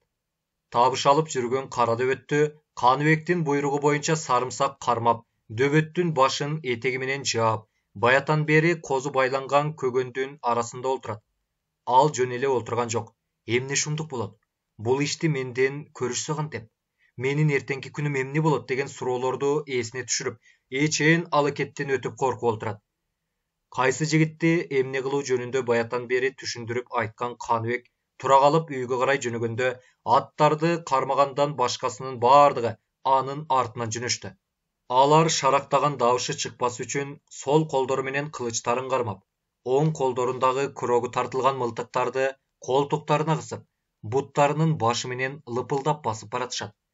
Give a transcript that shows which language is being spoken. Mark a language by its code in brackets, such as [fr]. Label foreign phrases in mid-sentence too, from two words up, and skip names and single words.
[ky] Табыш алып жүргөн кара дөбөттү Каныбектин буйругу боюнча сарымсак кармап, дөбөттүн башын этеги менен жаап, баятан бери козу байланган көгөндүн арасында олтурат. Ал жөн эле олтурган жок. Эмне шумдук болот? Бул ишти менден көрүшсө кантип? Менин эртеңки күнүм эмне болот деген суроолорду эсине түшүрүп, эчен алакеттен өтүп коркуп олтурат. Кайсы жигитти эмне кылуу жөнүндө баятан бери түшүндүрүп айткан Каныбек тура калып үйгө карай жөнөгөндө аттарды кармагандан башкасынын бардыгы анын артынан жөнөштү. Алар шарактаган дабышы чыкпас үчүн сол колдору менен кылычтарын кармап, оң колдорундагы күрөгү тартылган мылтыктарды колтуктарына кысып, буттарынын башы менен лыпылдап басып баратышат.